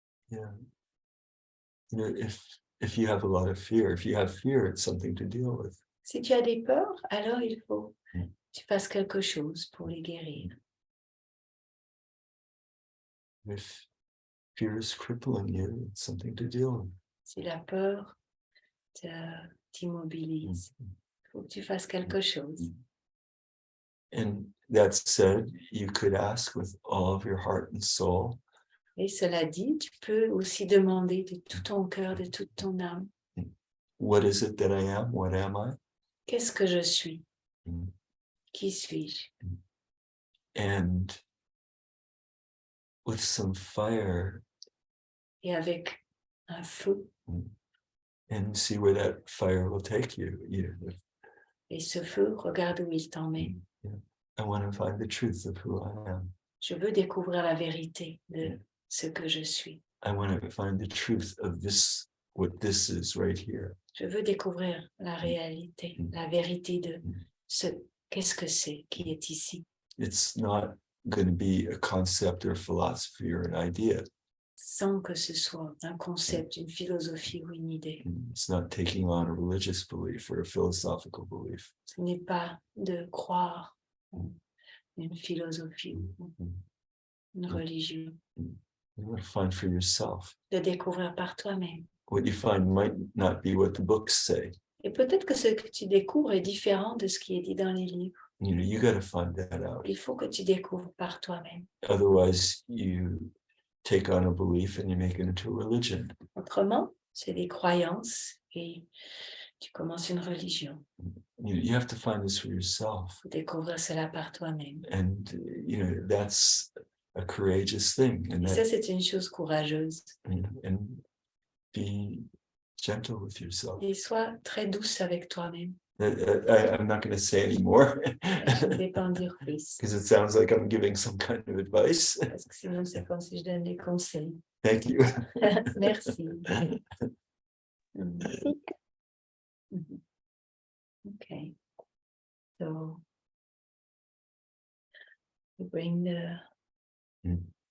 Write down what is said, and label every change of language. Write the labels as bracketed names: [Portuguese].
[English] Yeah. You know, if you have a lot of fear, if you have fear, it's something to deal with. [French] Si tu as des peurs, alors il faut que tu fasses quelque chose pour les guérir. [English] If fear is crippling you, it's something to deal with. [French] Si la peur t'immobilise, il faut que tu fasses quelque chose. [English] And that said, you could ask with all of your heart and soul, [French] Et cela dit, tu peux aussi demander de tout ton cœur, de toute ton âme, [English] what is it that I am? What am I? [French] qu'est-ce que je suis? Mm. Qui suis-je? [English] And with some fire, [French] Et avec un feu, [English] and see where that fire will take you. You know, [French] et ce feu, regarde où il t'emmène. [English] I want to find the truth of who I am. [French] Je veux découvrir la vérité de ce que je suis. [English] I want to find the truth of this, what this is right here. [French] Je veux découvrir la réalité, la vérité de ce qu'est-ce que c'est qui est ici. [English] It's not going to be a concept or philosophy or an idea. [French] Sans que ce soit un concept, une philosophie ou une idée. [English] It's not taking on a religious belief or a philosophical belief. [French] Ce n'est pas de croire une philosophie ou une religion. [English] You want to find for yourself. [French] De découvrir par toi-même. [English] What you find might not be what the books say. [French] Et peut-être que ce que tu découvres est différent de ce qui est dit dans les livres. [English] You know, you got to find that out. [French] Il faut que tu découvres par toi-même. [English] Otherwise, you take on a belief and you make it into a religion. [French] Autrement, c'est des croyances et tu commences une religion. [English] You have to find this for yourself. [French] Il faut découvrir cela par toi-même. [English] And, you know, that's a courageous thing. And, [French] Et [English] that, [French] ça, c'est une chose courageuse. [English] and be gentle with yourself. [French] Et sois très douce avec toi-même. [English] I'm not going to say anymore [French] Je ne vais pas en dire plus. [English] because it sounds like I'm giving some kind of advice. [French] Parce que sinon, c'est comme si je donne des conseils. [English] Thank you. [French] Merci. Mm. Merci. [English] Mhm. Okay. So we bring the Mm.